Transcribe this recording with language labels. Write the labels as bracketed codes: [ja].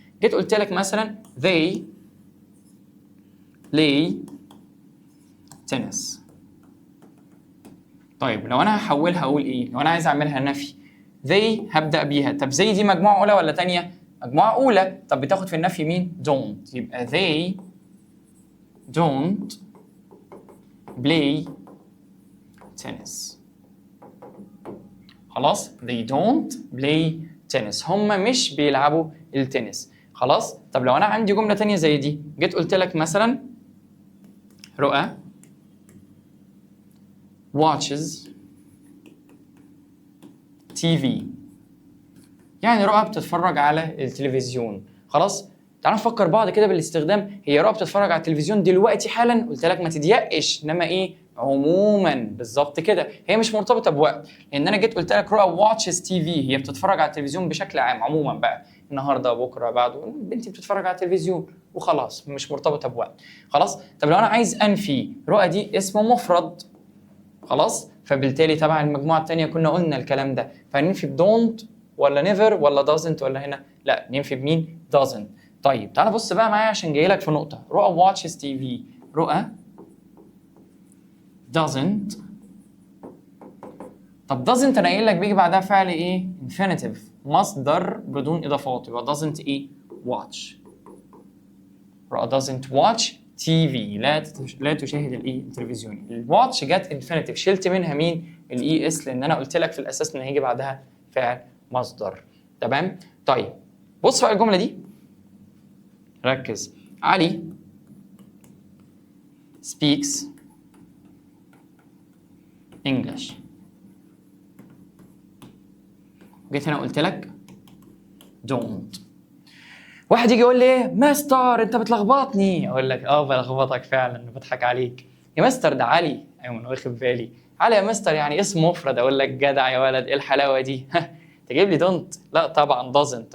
[ar] جيت قلت لك مثلا [en] they play tennis. [ar] طيب لو انا هحولها اقول ايه؟ لو انا عايز اعملها نفي they هبدا بيها. طب زي دي مجموعه اولى ولا ثانيه؟ مجموعه اولى. طب بتاخد في النفي مين؟ don't. [en] يبقى they don't play tennis. [ar] خلاص [en] they don't play tennis، [ar] هم مش بيلعبوا التنس. خلاص. طب لو انا عندي جمله ثانيه زي دي، جيت قلت لك مثلا رؤى [en] watches TV. [ar] يعني رؤى بتتفرج على التلفزيون. خلاص تعال نفكر بعض كده بالاستخدام. هي رؤى بتتفرج على التلفزيون دلوقتي حالا؟ قلت لك ما تضيقش، انما ايه؟ عموما. بالظبط كده، هي مش مرتبطه بوقت، لان انا جيت قلت لك رؤى [en] watches TV، [ar] هي بتتفرج على التلفزيون بشكل عام عموما بقى، النهارده بكره بعده بنتي بتتفرج على التلفزيون وخلاص، مش مرتبطه بوقت. خلاص. طب لو انا عايز انفي رؤى دي اسم مفرد، خلاص، فبالتالي تبع المجموعه الثانيه كنا قلنا الكلام ده، فننفي بدونت ولا نيفر ولا doesn't ولا هنا؟ لا ننفي بمين؟ doesn't. طيب تعال بص بقى معايا عشان جاي لك في نقطه. [en] رؤى watches TV، رؤى doesn't [ar] طب doesn't انا قايل لك بيجي بعدها فعل ايه؟ infinitive، مصدر بدون اضافات، يبقى doesn't ايه؟ watch. [en] doesn't watch TV، [ar] لا تشاهد الايه؟ التلفزيون. الواتش جت infinitive، شلت منها مين؟ الاي اس، لان انا قلت لك في الاساس ان هيجي بعدها فعل مصدر. تمام؟ طيب بص بقى الجمله دي، ركز. [en] علي speaks English. [ar] جيت هنا قلت لك don't. واحد يجي يقول لي ايه مستر انت بتلخبطني، اقول لك بلخبطك فعلا، بضحك عليك يا مستر، ده علي. ايوه انا واخد بالي، علي يا مستر يعني اسم مفرد. اقول لك جدع يا ولد، ايه الحلاوه دي؟ تجيب لي دونت؟ لا طبعا doesn't.